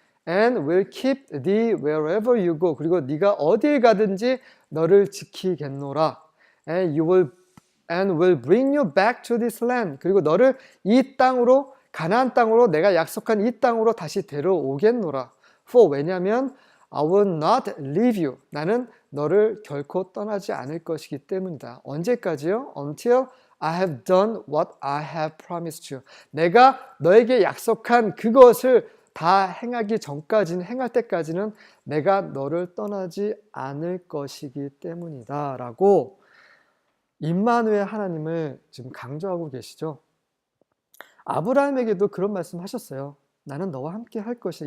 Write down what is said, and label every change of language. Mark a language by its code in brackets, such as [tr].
[en] And will keep thee wherever you go. [ko] 그리고 네가 어디에 가든지 너를 지키겠노라. [en] And will bring you back to this land. [ko] 그리고 너를 이 땅으로, 가나안 땅으로, 내가 약속한 이 땅으로 다시 데려오겠노라. [en] For, [ko] 왜냐하면 [en] I will not leave you. [ko] 나는 너를 결코 떠나지 않을 것이기 때문이다. 언제까지요? [en] Until I have done what I have promised you. [ko] 내가 너에게 약속한 그것을 다 행하기 전까지는, 행할 때까지는 내가 너를 떠나지 않을 것이기 때문이다 라고 임마누엘 하나님을 지금 강조하고 계시죠. 아브라함에게도 그런 말씀 하셨어요. 나는 너와 함께 할 것이다.